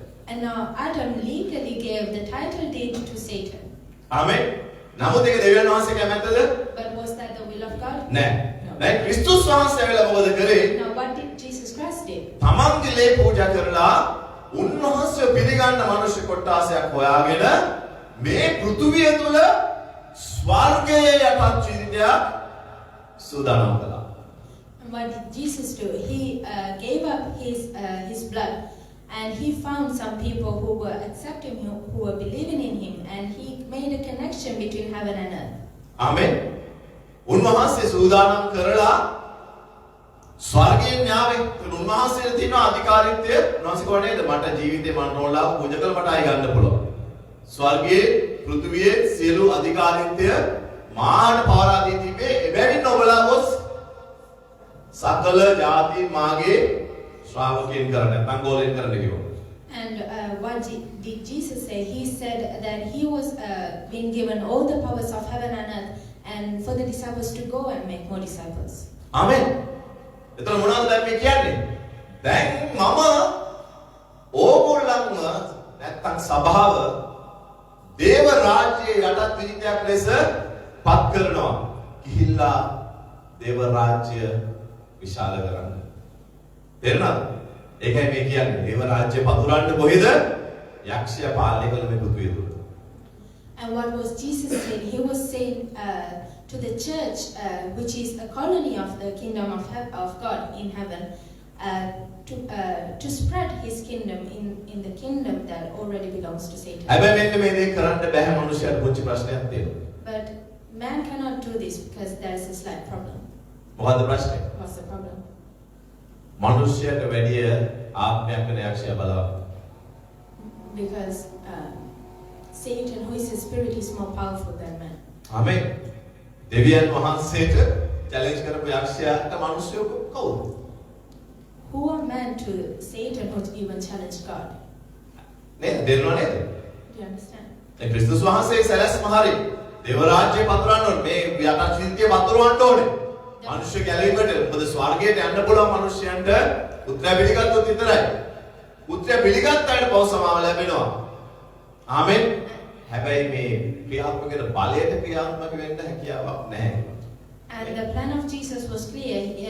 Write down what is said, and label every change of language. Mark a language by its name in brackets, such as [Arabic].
[English] And now Adam legally gave the title deed to Satan. [Sinhala] Amen. නමුත් ඒක දෙවියන් වහන්සේ කැමැත්තද? [English] But was that the will of God? [Sinhala] නෑ. දැන් ක්‍රිස්තුස් වහන්සේ වෙලා මොකද කරේ? [English] Now what did Jesus Christ do? [Sinhala] තමන්ගේ ලේ පූජා කරලා උන්වහන්සේ පිළිගන්න මනුෂ්‍ය කොටාසයක් හොයාගෙන මේ පෘථුවිය තුල ස්වර්ගයේ යටත් ජීවිතයක් සූදානම් කළා. [English] And what did Jesus do? He gave up his blood. And he found some people who were accepting him, who were believing in him, and he made a connection between heaven and earth. Amen. [Sinhala] උන්වහන්සේ සූදානම් කරලා ස්වර්ගයෙන් න්යාවෙ උන්වහන්සේට තියෙන අධිකාරීත්වය උන්වහන්සේ කොහොමද මට ජීවිතේ මම නෝලා පූජා කළ මට ආයි ගන්න පුළුවන්. ස්වර්ගයේ පෘථිවියේ සියලු අධිකාරීත්වය මාන පවරා දී තිබේ. එබැවින් ඔබලා ගොස් සකල ජාති මාගේ ශ්‍රාවකයන් කරන්න නැත්නම් ගෝලෙන් කරන්න කිව්වා. [English] And what did Jesus say? He said that he was being given all the powers of heaven and earth, and for the disciples to go and make more disciples. [Sinhala] Amen. එතන මොනවද දැන් මේ කියන්නේ? දැන් මම ඕගොල්ලන්ව නැත්නම් සභාව දේව රාජ්‍යයේ යටත් විනිතයක් ලෙස පත් කරනවා. ගිහිල්ලා දේව රාජ්‍ය විශාල කරන්න. තේරුණාද? ඒකයි මේ කියන්නේ දේව රාජ්‍ය පතුරන්න කොහෙද? යක්ෂයා පාලනය කළ මේ පෘථිවිය තුල. [English] And what was Jesus saying? He was saying to the church, which is a colony of the kingdom of God in heaven, to spread his kingdom in the kingdom that already belongs to Satan. [Sinhala] හැබැයි මෙන්න මේ දේ කරන්න බැහැ මනුස්සයාට පුංචි ප්‍රශ්නයක් තියෙනවා. [English] But man cannot do this because there is a slight problem. [Sinhala] මොකද්ද ප්‍රශ්නේ? [English] What's the problem? [Sinhala] මනුස්සයාට වැඩිය ආත්මයක් වෙන යක්ෂයා බලවත්. [English] Because Satan, who is a spirit, is more powerful than man. [Sinhala] ආමේන්. දෙවියන් වහන්සේට චැලෙන්ජ් කරපු යක්ෂයාට මනුස්සයෝ කවුද? [English] Who are men to Satan who even challenge God? [Sinhala] නේද? දෙන්නව නේද? [English] Do you understand? [Sinhala] ඒ ක්‍රිස්තුස් වහන්සේ සැලැස්ම හරි. දේව රාජ්‍ය පතුරවන්න ඕනේ. මේ යටත් සිද්ධිය පතුරවන්න ඕනේ. මනුෂ්‍ය ගැලවීමට මොකද ස්වර්ගයට යන්න පුළුවන් මනුෂ්‍යයන්ට උත්තරය පිළිගත්තොත් විතරයි. උත්තරය පිළිගත් අයට පව සමාව ලැබෙනවා. ආමෙන්. හැබැයි මේ ක්‍රියාත්මක වෙන බලයට ක්‍රියාත්මක වෙන්න හැකියාවක් නැහැ. [English] And the plan of Jesus was clear.